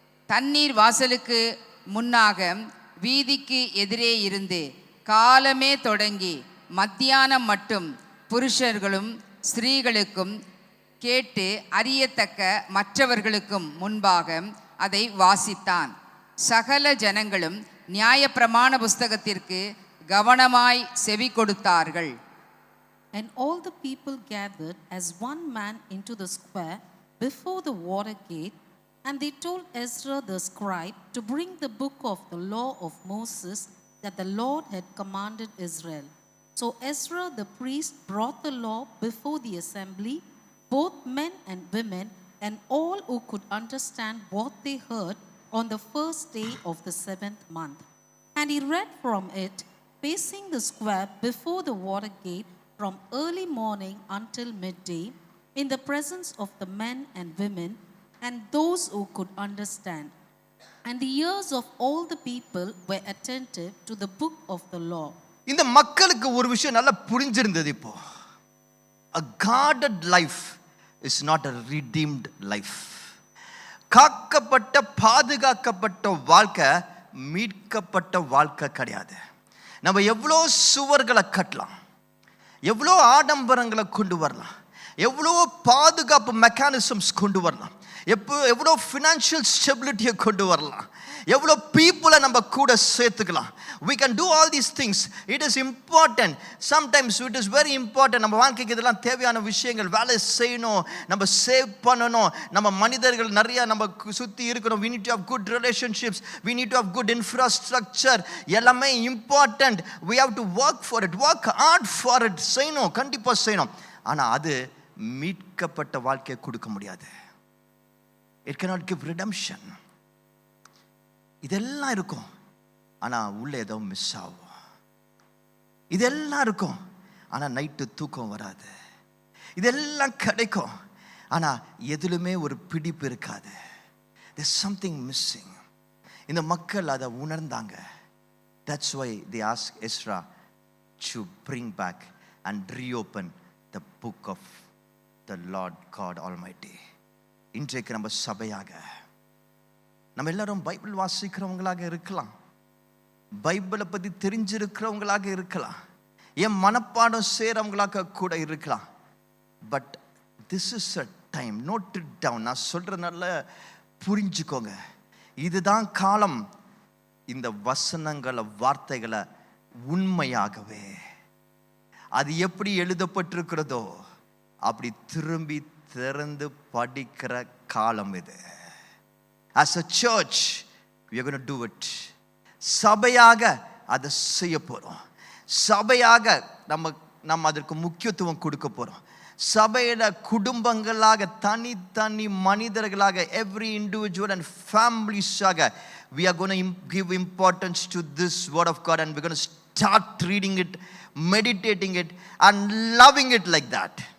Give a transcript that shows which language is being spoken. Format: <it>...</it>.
<ta>தண்ணீர் வாசலுக்கு முன்னாக வீதிக்கு எதிரே இருந்து காலமே தொடங்கி மத்தியானம் மட்டும் புருஷர்களும் ஸ்திரீகளுக்கும் கேட்டு அறியத்தக்க மற்றவர்களுக்கும் முன்பாக அதை வாசித்தான். சகல ஜனங்களும் நியாயப்பிரமாண புஸ்தகத்திற்கு கவனமாய் செவி கொடுத்தார்கள்.</ta> <en>And all the people gathered as one man into the square before the water gate, and they told Ezra the scribe to bring the book of the law of Moses that the Lord had commanded Israel. So Ezra the priest brought the law before the assembly, both men and women, and all who could understand what they heard on the first day of the 7th month. And he read from it, facing the square before the water gate from early morning until midday, in the presence of the men and women and those who could understand. And the ears of all the people were attentive to the book of the law.</en> <ta>இந்த மக்களுக்கு ஒரு விஷயம் நல்லா புரிஞ்சிருந்தது. இப்போ</ta> <en>a guarded life is not a redeemed life.</en> <ta>காக்கப்பட்ட பாதுகாக்கப்பட்ட வாழ்க்கை மீட்கப்பட்ட வாழ்க்கை கிடையாது. நம்ம எவ்வளோ சுவர்களை கட்டலாம், எவ்வளோ ஆடம்பரங்களை கொண்டு வரலாம், எவ்வளோ பாதுகாப்பு மெக்கானிசம்ஸ் கொண்டு வரலாம், எவ்வளோ ஃபினான்ஷியல் ஸ்டெபிலிட்டியை கொண்டு வரலாம், எவ்வளோ பீப்புளை நம்ம கூட சேர்த்துக்கலாம்.</ta> <en>we can do all these things. It is important. Sometimes it is very important.</en> <ta>நம்ம வாழ்க்கைக்கு இதெல்லாம் தேவையான விஷயங்கள். வேலை செய்யணும், நம்ம சேவ் பண்ணணும், நம்ம மனிதர்கள் நிறைய நம்ம சுற்றி இருக்கணும்.</ta> <en>we need to have good relationships, we need to have good infrastructure.</en> <ta>எல்லாமே important.</ta> <en>we have to work for it, work hard for it.</en> <ta>செய்யணும், கண்டிப்பாக செய்யணும். ஆனால் அது மீட்கப்பட்ட வாழ்க்கையை கொடுக்க முடியாது.</ta> <en>It cannot give redemption.</en> <ta>இதெல்லாம் இருக்கும், ஆனால் உள்ளே ஏதோ மிஸ் ஆகும். இதெல்லாம் இருக்கும், ஆனால் நைட்டு தூக்கம் வராது. இதெல்லாம் கிடைக்கும், ஆனால் எதிலுமே ஒரு பிடிப்பு இருக்காது.</ta> <en>There's something missing.</en> <ta>இந்த மக்கள் அதை உணர்ந்தாங்க.</ta> <en>That's why they asked Ezra to bring back and reopen the book of the Lord God Almighty.</en> <ta>இன்றைக்கு நம்ம சபையாக நம்ம எல்லாரும் பைபிள் வாசிக்கிறவங்களாக இருக்கலாம், பைபிளை பற்றி தெரிஞ்சிருக்கிறவங்களாக இருக்கலாம், என் மனப்பாடம் செய்கிறவங்களாக கூட இருக்கலாம்.</ta> <en>But this is a time, note it down.</en> <ta>நான் சொல்கிறனால புரிஞ்சுக்கோங்க, இதுதான் காலம். இந்த வசனங்களை, வார்த்தைகளை உண்மையாகவே அது எப்படி எழுதப்பட்டிருக்கிறதோ அப்படி திரும்பி திறந்து படிக்கிற காலம் இது.</ta> <en>As a church, we are going to do it.</en> <ta>சபையாக அதை செய்ய போகிறோம். சபையாக நம்ம அதற்கு முக்கியத்துவம் கொடுக்க போகிறோம். சபையில குடும்பங்களாக, தனி மனிதர்களாக,</ta> <en>every individual and families-ஆக we are going to give importance to this word of God, and we're going to start reading it, meditating it and loving it like that.</en>